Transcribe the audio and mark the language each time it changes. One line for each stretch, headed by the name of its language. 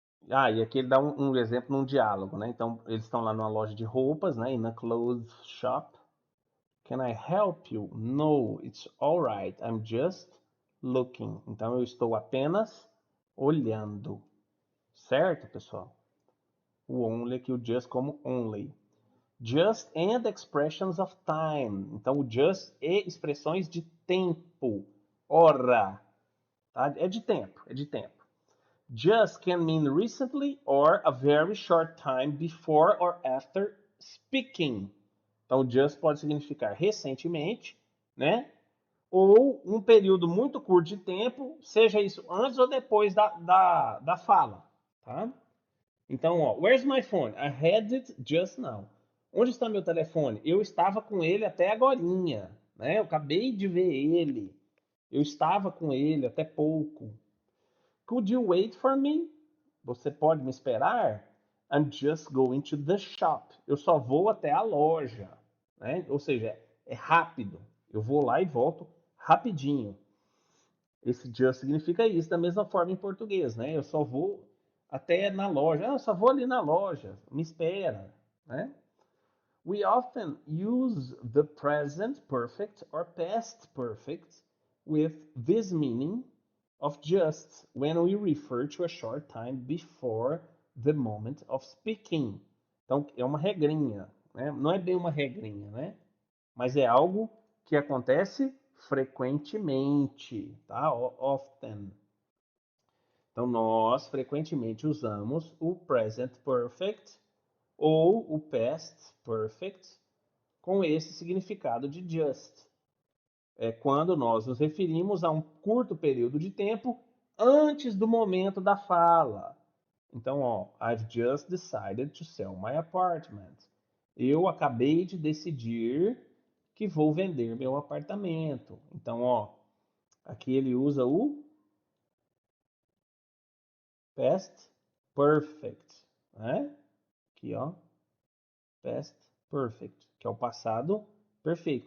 Portuguese: Ah, e aqui ele dá um exemplo num diálogo, né? Então, eles estão lá numa loja de roupas, né?
English: In a clothes shop. Can I help you? No, it's alright. I'm just looking.
Portuguese: Então, eu estou apenas olhando. Certo, pessoal? O only aqui, o just como only.
English: Just and expressions of time.
Portuguese: Então, o just e expressões de tempo. Hora. Tá? É de tempo, é de tempo.
English: Just can mean recently or a very short time before or after speaking.
Portuguese: Então, just pode significar recentemente, né? Ou um período muito curto de tempo, seja isso antes ou depois da fala, tá? Então, ó,
English: where's my phone? I had it just now.
Portuguese: Onde está meu telefone? Eu estava com ele até agorinha, né? Eu acabei de ver ele. Eu estava com ele até pouco.
English: Could you wait for me?
Portuguese: Você pode me esperar?
English: I'm just going to the shop.
Portuguese: Eu só vou até a loja, né? Ou seja, é rápido. Eu vou lá e volto rapidinho. Esse just significa isso, da mesma forma em português, né? Eu só vou até na loja. Eu só vou ali na loja. Me espera, né?
English: We often use the present perfect or past perfect with this meaning of just when we refer to a short time before the moment of speaking.
Portuguese: Então, é uma regrinha, né? Não é bem uma regrinha, né? Mas é algo que acontece frequentemente, tá? Often. Então, nós frequentemente usamos o present perfect ou o past perfect com esse significado de just. É quando nós nos referimos a um curto período de tempo antes do momento da fala. Então, ó,
English: I've just decided to sell my apartment.
Portuguese: Eu acabei de decidir que vou vender meu apartamento. Então, ó, aqui ele usa o past perfect, né? Aqui, ó, past perfect, que é o passado perfeito.